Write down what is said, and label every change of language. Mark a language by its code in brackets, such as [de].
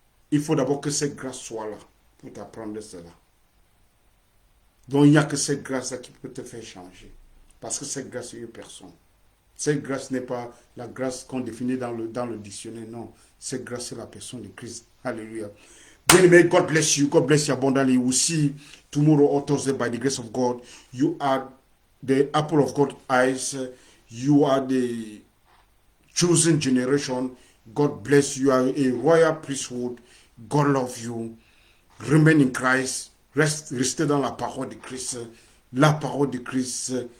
[fr] Il faut d'abord que cette grâce soit là pour t'apprendre cela. Donc il n'y a que cette grâce-là qui peut te faire changer. Parce que cette grâce est une personne. Cette grâce n'est pas la grâce qu'on définit dans le dictionnaire, non. Cette grâce, c'est la personne de Christ. Alléluia. Bien-aimé, [en] God bless you abundantly. We see tomorrow, on Thursday, by the grace of God. You are the apple of God's eyes. You are the chosen generation. God bless you. You are a royal priesthood. God love you. Remain in Christ. [fr] Restez dans la parole de Christ. La parole de Christ.